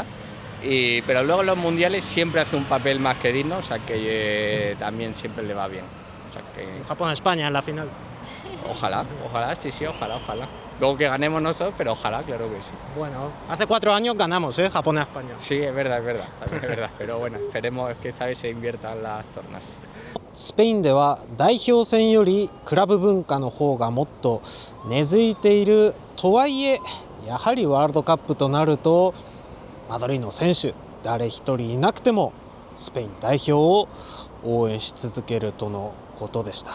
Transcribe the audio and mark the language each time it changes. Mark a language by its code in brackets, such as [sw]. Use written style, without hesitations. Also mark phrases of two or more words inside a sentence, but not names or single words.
[es] Pero luego en los mundiales siempre hace un papel más que digno, o sea que también siempre le va bien. O sea que Japón-España en la final. Ojalá, sí, ojalá. Luego que ganemos nosotros, pero ojalá, claro que sí. Bueno, hace 4 años ganamos, Japón a España. Sí, es verdad, también es verdad, pero bueno, esperemos que esta vez se inviertan las tornas. [ja] スペインでは代表戦よりクラブ文化の方がもっと根付いているとはいえ、やはりワールドカップとなるとマドリーの選手誰一人いなくてもスペイン代表を応援し続けるとのことでした。